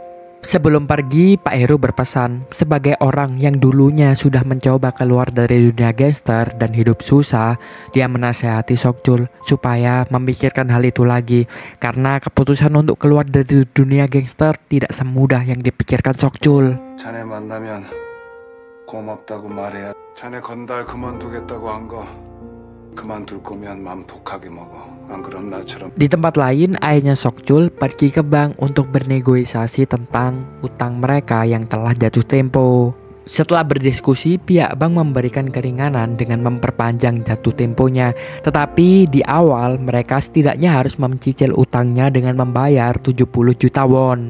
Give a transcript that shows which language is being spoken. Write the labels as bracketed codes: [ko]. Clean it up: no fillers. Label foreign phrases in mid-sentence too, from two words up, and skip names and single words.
[id] Sebelum pergi, Pak Heru berpesan sebagai orang yang dulunya sudah mencoba keluar dari dunia gangster dan hidup susah, dia menasehati Sokjul supaya memikirkan hal itu lagi karena keputusan untuk keluar dari dunia gangster tidak semudah yang dipikirkan Sokjul. [ko] 자네 만나면 고맙다고 말해야. 자네 건달 그만두겠다고 한 거 그만둘 거면 맘 독하게 먹어. 안 그럼 나처럼. [id] Di tempat lain, ayahnya Sokjul pergi ke bank untuk bernegosiasi tentang utang mereka yang telah jatuh tempo. Setelah berdiskusi, pihak bank memberikan keringanan dengan memperpanjang jatuh temponya. Tetapi di awal mereka setidaknya harus mencicil utangnya dengan membayar 70 juta won.